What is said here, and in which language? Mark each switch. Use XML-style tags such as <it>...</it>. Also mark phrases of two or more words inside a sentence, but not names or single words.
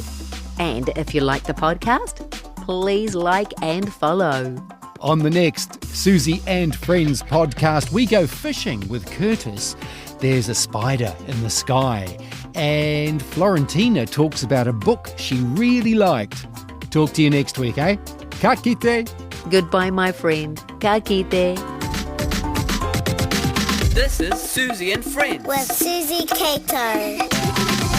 <en>And if you like the podcast, please like and follow. On the next Suzy and Friends podcast, we go fishing with Curtis. There's a spider in the sky. And Florentina talks about a book she really liked. Talk to you next week,</en> <mi>eh? Ka kite.</mi> <en>Goodbye, my friend.</en> <mi>Ka kite.</mi> <en>This is Suzy and Friends With Suzy Cato.</en>